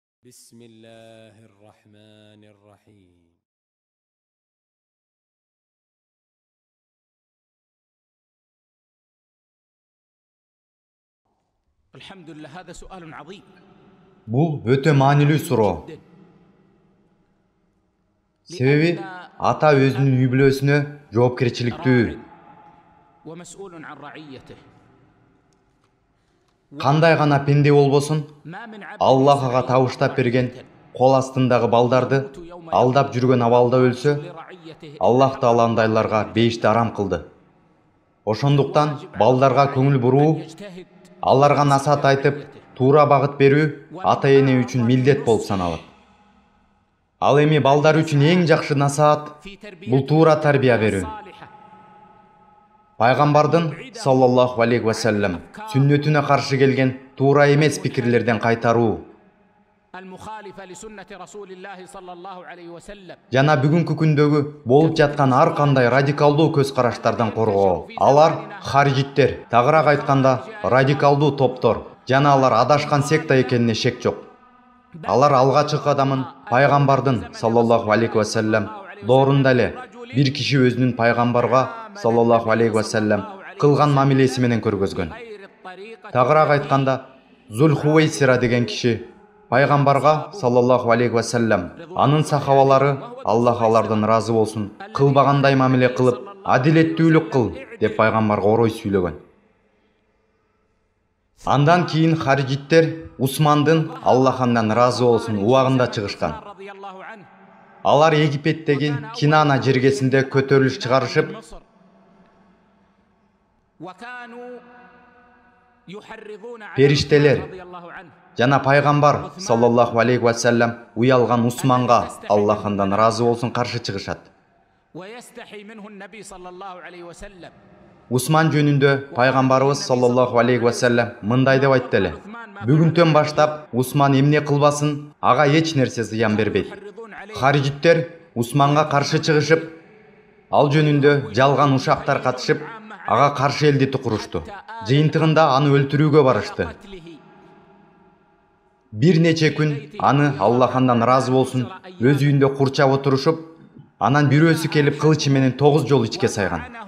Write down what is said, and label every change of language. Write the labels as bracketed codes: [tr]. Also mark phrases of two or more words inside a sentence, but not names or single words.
[ar] بسم الله الرحمن الرحيم. الحمد لله هذا سؤال عظيم. [ky] Бұл өте маанилүү суроо. Себеби ата өзүнүн үй бүлөсүнө жоопкерчиликтүү. [ar] ومسؤول عن رعيته. [ky] Кандай гана пенде болбосун, Аллах ага табыштап берген кол астындагы балдарды алдап жүргөн абалда өлсө, Аллах Таала андайларга бейишти арам кылды. Ошондуктан балдарга көңүл буруу, аларга насаат айтып, туура багыт берүү ата эне үчүн милдет болуп саналат. Ал эми балдар үчүн эң жакшы насаат бул туура тарбия берүү. Пайгамбардын [ar] صلى الله عليه وسلم [ky] сүннөтүнө каршы келген туура эмес пикирлерден кайтаруу. Жана бүгүнкү күндөгү болуп жаткан ар кандай радикалдуу көз караштардан коргоо. Алар харижиттер, тагыраак айтканда радикалдуу топтор, жана алар адашкан секта экенине шек жок. Алар алгачкы кадамын пайгамбардын [ar] صلى الله عليه وسلم [ky] доорунда эле бир киши өзүнүн пайгамбарга [ar] صلى الله عليه وسلم [ky] кылган мамилеси менен көргөзгөн. Тагыраак айтканда Зулхувайсира деген киши пайгамбарга [ar] صلى الله عليه وسلم [ky] анын сахабалары Аллах алардан разы болсун кылбагандай мамиле кылып, адилеттүүлүк кыл деп пайгамбарга орой сүйлөгөн. Андан кийин харижиттер Усмандын Аллах андан разы болсун убагында чыгышкан. Алар Египеттеги Кинана жергесинде көтөрүлүш чыгарышып, периштелер жана пайгамбар [ar] صلى الله عليه وسلم [ky] уялган Усманга Аллах андан разы болсун каршы чыгышат. Усман жөнүндө пайгамбарыбыз [ar] صلى الله عليه وسلم [ky] мындай деп айтты эле: бүгүнтөн баштап Усман эмне кылбасын, ага эч нерсе зыян бербейт. Харижиттер Усманга каршы чыгышып, ал жөнүндө жалган ушактар катышып, ага каршы элдити курушту. Жыйынтыгында аны өлтүрүүгө барышты. Бир нече күн аны Аллах андан разы болсун өз үйүндө курчап отурушуп, анан бирөөсү келип кылычы менен 9 жолу ичке сайган.